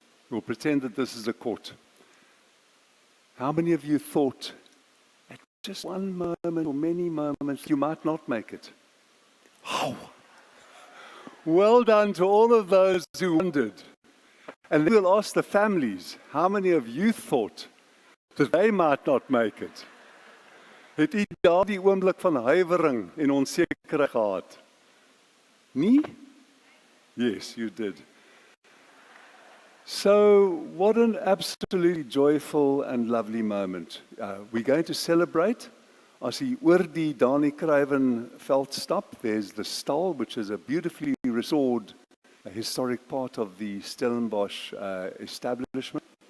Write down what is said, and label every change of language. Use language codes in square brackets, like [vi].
[en] We'll pretend that this is a court. How many of you thought at just one moment or many moments you might not make it? Oh, well done to all of those who wondered. And then we'll ask the families, how many of you thought that they might not make it? [af] Het u daardie oomblik van huiwering en onsekerheid gehad? [en] Nie? Yes, you did. So, what an absolutely joyful and lovely moment. We're going to celebrate. [af] As jy oor die Dani Kruiven veld stap, [en] there's the Stal, which is a beautifully restored historic part of the Stellenbosch establishment.